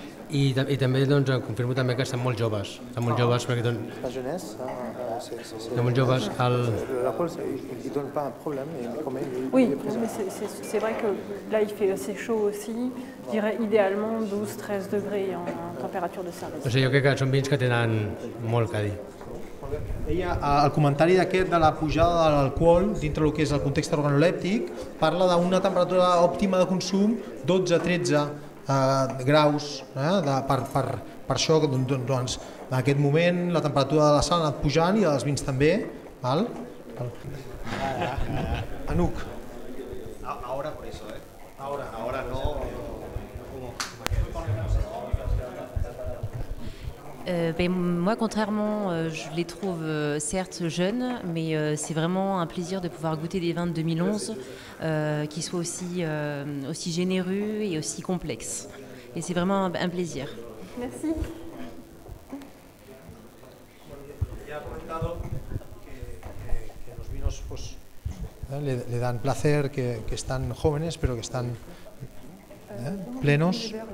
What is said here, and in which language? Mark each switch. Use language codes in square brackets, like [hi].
[ca] I també confirmo també que estan molt joves. Estan molt joves perquè [fr] la jeunesse, [ca] estan molt joves. [fr] L'alcool, il ne donne pas un problème. Oui, mais c'est vrai que là il fait assez chaud aussi. Je dirais idéalement 12-13 degrés en température de service. [ca] O sigui, jo crec que són vins que tenen molt a dir. El comentari d'aquest de la pujada de l'alcohol dintre del que és el context organolèptic parla d'una temperatura òptima de consum 12-13 graus, per això doncs, en aquest moment la temperatura de la sal ha anat pujant i dels vins també. Anuc. [es] Ahora por eso, ahora no. [fr] Moi, contrairement, je les trouve certes jeunes, mais c'est vraiment un plaisir de pouvoir goûter des vins de 2011 qui soient aussi généreux et aussi complexes. Et c'est vraiment un plaisir. Merci. [es] Ya ha comentado que los vinos pues, le dan placer, que están jóvenes, pero que están plenos.